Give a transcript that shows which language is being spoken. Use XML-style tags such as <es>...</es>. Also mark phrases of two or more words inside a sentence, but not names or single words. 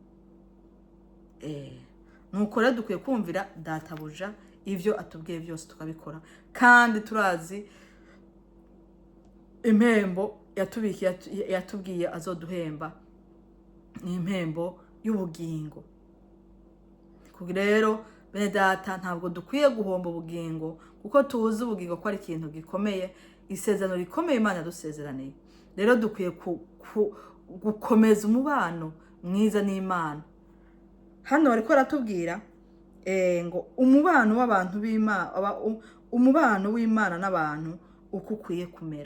<rn>Nuko rero dukwiye kumvira databuja ivyo atubwiye byose tukabikora. Kandi turazi impembo yatubwiye azoduhemba ni impembo y'ubugingo. Rero bene data, ntabwo dukwiye guhomba ubugingo, kuko tuzi ubugingo ko ari ikintu gikomeye, isezerano rikomeye Imana yadusezeraniye. Rero dukwiye gukomeza umubano mwiza n'Imana. Hano bariko ratubwira ngo umubano w'abantu b'Imana, umubano w'Imana n'abantu uko ukwiye kumera.</rn>